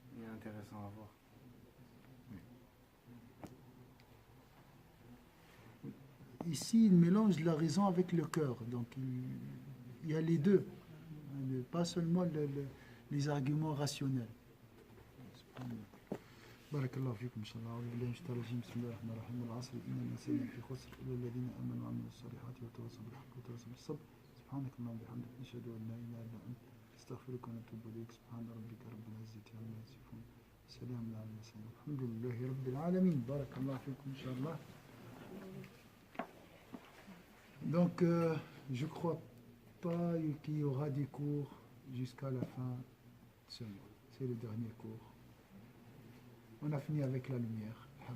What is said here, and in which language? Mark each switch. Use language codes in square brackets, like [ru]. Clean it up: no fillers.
[fr] Il est intéressant à voir. Ici, il mélange la raison avec le cœur. Donc, il y a les deux. Pas seulement les arguments rationnels. [ar] بارك الله فيكم إن شاء الله. أعوذ بالله من الشيطان الرجيم. بسم الله الرحمن الرحيم. والعصر إن الإنسان لفي خسر إلا الذين آمنوا وعملوا الصالحات وتواصوا بالحق وتواصوا بالصبر. سبحانك اللهم وبحمدك نشهد أن لا إله إلا أنت نستغفرك ونتوب إليك. سبحان ربك رب العزة عما يصفون. سلام على المرسلين. الحمد لله رب العالمين. بارك الله فيكم إن شاء الله. [fr] Donc, je ne crois pas qu'il y aura des cours jusqu'à la fin de ce mois. C'est le dernier cours. On a fini avec la lumière.